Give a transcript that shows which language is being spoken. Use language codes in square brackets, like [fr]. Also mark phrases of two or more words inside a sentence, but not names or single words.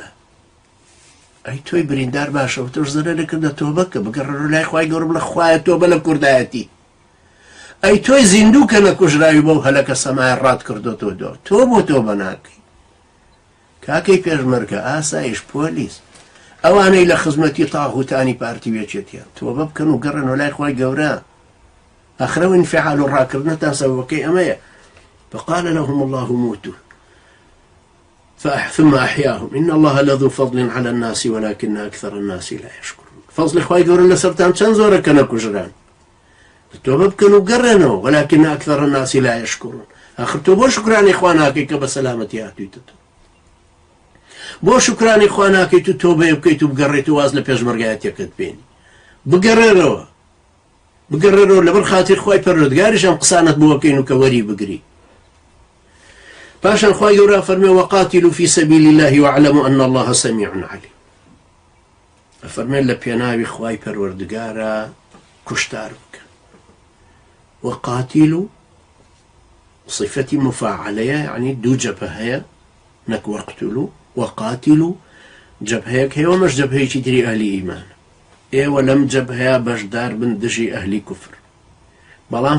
[ckb] ئەی تۆی بریندار باشەوە تۆش زەرەرە کردە تۆبە کە بگەڕێ لای خوای گەورە بڵێ خوایە تۆبە لە کوردایەتی ئەی تۆی زیندوو کە نەکوژراوی بەو هەلەکە سەمایە ڕات کردۆتەوە دۆ تۆ بۆ تۆبە ناکەی کاکەی پێشمەرگە ئاسایش پۆلیس ئەوانەی لە خزمەتی تاغوتانی پارتی وێچێتیان تۆبە بکەن و گەڕێنەوە لای خوای گەورە ئەخرەوە انفعال و ڕاکردنەتان سەبەبەکەی ئەمەیە [ar] فقال لهم الله موتوا ثم أحياهم إن الله لذو فضل على الناس ولكن أكثر الناس لا يشكرون [ckb] فضل خوای گەورە لەسەرتان چەند زۆرە کە نەکوژران تۆبە بکەن و گەڕێنەوە [ar] ولكن أكثر الناس لا يشكرون [ckb] آخر تۆ بۆ شکرانی خوا ناکەی کە بە سەلامەتی هاتوویتە بۆ شکرانی خوا ناکەیت و تۆبەیە بکەیت و بگەڕێیت و واز لە پێشمەرگایەتیەکەت بێنی بگەڕێرەوە لەبەر خاتر خوای پەروەردگاریش ئەم قسانت بۆ بکەین و کە وەری بگری پاشان خوای گەورە فەرمێ [ar] وقاتلوا في سبيل الله واعلموا أن الله سميع عليم [ckb] فەرمێن لە پێناوی خوای پەروەردگارە کوشتار بکەن وقاتلوا صفەتی مفاعلەیە یعنی دوو جەبهە هەیە نەک وەقتلوا وقاتلوا جەبهەیەک هەیە وەمەش جەبهەیەکی تری ئەهلی ئیمانە ئێوە لەم جەبهەیە بەشدار بن دژی ئەهلی کوفر بەڵام